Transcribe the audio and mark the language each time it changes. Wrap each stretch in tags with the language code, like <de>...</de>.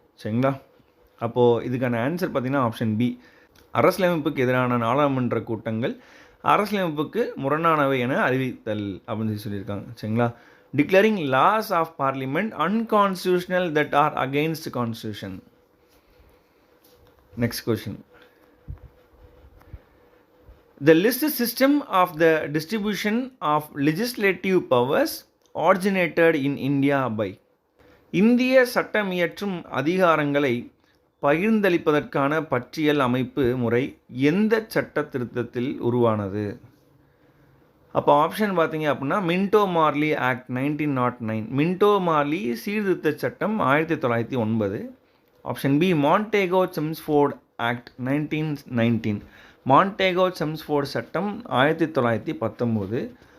<ta>சரிங்களா, அப்போது இதுக்கான ஆன்சர் பார்த்திங்கன்னா ஆப்ஷன் பி, அரசியலமைப்புக்கு எதிரான நாடாளுமன்ற கூட்டங்கள் அரசியலமைப்புக்கு முரணானவை என அறிவித்தல் அப்படின்னு சொல்லியிருக்காங்க.</ta> <en>சரிங்களா, declaring laws of parliament unconstitutional that are against constitution. Next question. The list system of the distribution of legislative powers originated in India by,</en> <ta>இந்திய சட்டம் இயற்றும் அதிகாரங்களை பகிர்ந்தளிப்பதற்கான பட்டியல் அமைப்பு முறை எந்த சட்ட திருத்தத்தில் உருவானது? அப்போ ஆப்ஷன் பார்த்தீங்க அப்படின்னா Minto Marley act 1909, Minto Marley சீர்திருத்த சட்டம் 1909. Option B, Montagu செம்ஸ்ஃபோர்ட் act 1919, Montagu செம்ஸ்ஃபோர்ட் சட்டம் 1919.</ta>